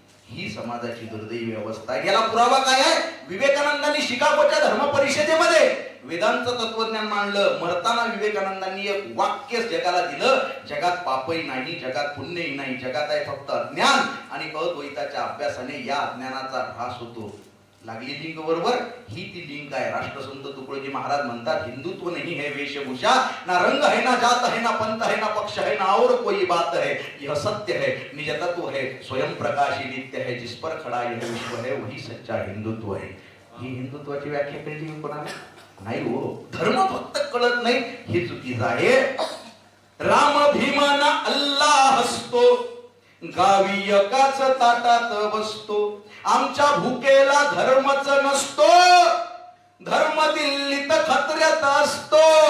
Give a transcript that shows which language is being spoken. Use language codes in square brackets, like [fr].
[mr] ही समाजाची दुर्दैवी अवस्था आहे. याला पुरावा काय आहे? विवेकानंदांनी शिकागोच्या धर्म परिषदेमध्ये वेदांत तत्वज्ञान मांडलं. मरताना विवेकानंदांनी एक वाक्य जगाला दिलं, जगात पापही नाही, जगात पुण्यही नाही, जगात आहे फक्त अज्ञान. आणि अद्वैताच्या अभ्यासाने या अज्ञानाचा ऱ्हास होतो. लागली लिंक बरोबर? ही ती लिंक आहे. राष्ट्रसंत तुकडोजी महाराज म्हणतात, [hi] हिंदुत्व नहीं है वेशभूषा, ना रंग है, ना जात है, ना पंथ है, ना पक्ष है, ना और कोई बात है, यह सत्य है, निज तत्व है, स्वयं प्रकाशी नित्य है, जिस पर खड़ा यह विश्व है, वही सच्चा हिंदुत्व है. [mr] ही हिंदुत्वाची व्याख्या कळली कोणाला? नाही हो. धर्म फक्त कळत नाही, हे चुकीचं आहे. राम भीमाना अल्लाह हसतो, गावी एकाच ताटात बसतो. आमच्या भुकेला धर्मच नसतो, धर्म दिल्लीत खत्र्यात असतो.